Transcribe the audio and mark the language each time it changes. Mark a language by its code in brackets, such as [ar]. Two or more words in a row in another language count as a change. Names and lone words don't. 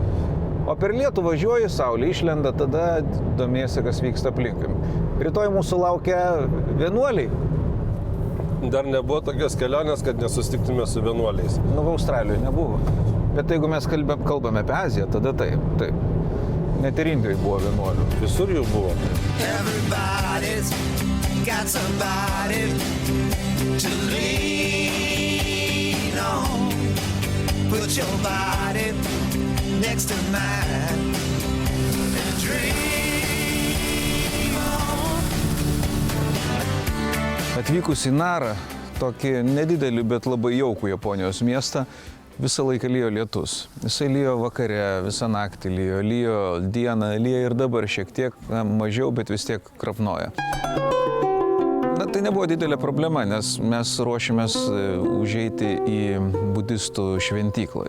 [lt] O per lietų važiuoji, saulė išlenda, tada domiesi, kas vyksta aplinkui. Rytoj mūsų laukia vienuoliai. Dar nebuvo tokios kelionės, kad nesusitiktume su vienuoliais. Nu, Australijoje nebuvo. Bet jeigu mes kalbame apie Aziją, tada taip. Net ir Indijoje buvo vienuolių. Visur jų buvo. [en] Got somebody to lean on. Put your body next to mine and dream on. [lt] Atvykus į Narą, tokį nedidelį, bet labai jaukų Japonijos miestą, visą laiką lyjo lietus. Jisai lyjo vakare, visą naktį lyjo dieną, lyja ir dabar šiek tiek mažiau, bet vis tiek krapnoja. Na, tai nebuvo didelė problema, nes mes ruošėmės užeiti į budistų šventyklą.